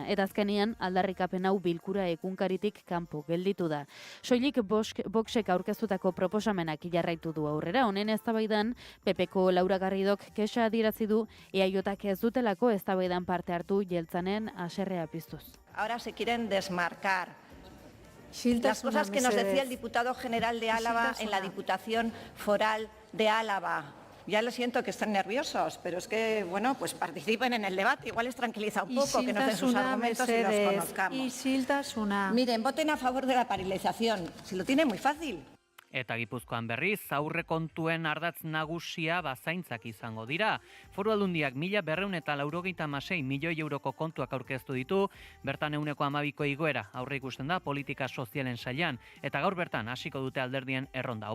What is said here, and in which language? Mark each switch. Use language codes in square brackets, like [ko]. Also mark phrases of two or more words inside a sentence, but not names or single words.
[eu] Eta azkenean aldarrikapen hau bilkura egunkaritik kanpo gelditu da. Soilik Voxek aurkeztutako proposamenak jarraitu du aurrera. Honen eztabaidan PPko Laura Garridok kexa adierazi du EAJak ez dutelako eztabaidan parte hartu jeltzanen haserrea piztuz. [es] Ahora se quieren desmarcar. Las cosas que nos decía el diputado general de Álava en la Diputación Foral de Álava. Ya lo siento que están nerviosos, pero es que, bueno, pues participen en el debate. Igual les tranquiliza un poco que nos den sus argumentos y los conozcamos. Miren, voten a favor de la paralización. Si lo tienen muy fácil. [eu] Eta Gipuzkoan berriz, aurrekontuen ardatz nagusia bazaintzak izango dira. Foru Aldundiak 1.296 milioi euroko kontuak aurkeztu ditu, bertan 12% igoera aurre ikusten da politika sozialen sailean, eta gaur bertan hasiko dute alderdien erronda.